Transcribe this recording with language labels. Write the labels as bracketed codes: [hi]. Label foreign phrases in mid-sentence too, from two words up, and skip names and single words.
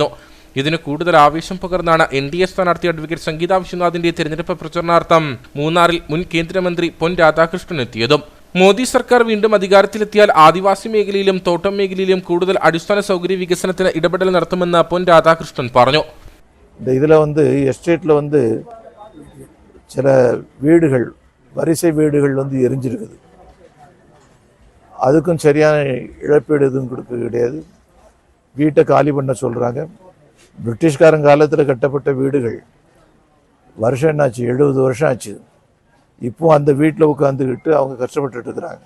[ml] ഇതിന് കൂടുതൽ ആവേശം പകർന്നാണ് NDA സ്ഥാനാർത്ഥി അഡ്വക്കേറ്റ് സംഗീത വിശ്വനാഥിന്റെ തെരഞ്ഞെടുപ്പ് പ്രചരണാർത്ഥം മൂന്നാറിൽ മുൻ കേന്ദ്രമന്ത്രി പൊൻ രാധാകൃഷ്ണൻ എത്തിയതും. മോദി സർക്കാർ വീണ്ടും അധികാരത്തിലെത്തിയാൽ ആദിവാസി മേഖലയിലും തോട്ടം മേഖലയിലും കൂടുതൽ അടിസ്ഥാന സൗകര്യ വികസനത്തിന് ഇടപെടൽ നടത്തുമെന്ന് പൊൻ രാധാകൃഷ്ണൻ പറഞ്ഞു. ഇതിൽ എസ്റ്റേറ്റിൽ ചില വീടുകൾ, [ta] வரிசை வீடுகள் எரிஞ்சிருக்குது. அதுக்கும் சரியான இழப்பீடு எதுவும் கொடுக்க கிடையாது. வீட்டை காலி பண்ண சொல்கிறாங்க. பிரிட்டிஷ்காரன் காலத்தில் கட்டப்பட்ட வீடுகள் வருஷம் என்னாச்சு, 70 வருஷம் ஆச்சு. இப்போ அந்த வீட்டில் உட்காந்துக்கிட்டு அவங்க கஷ்டப்பட்டு இருக்கிறாங்க.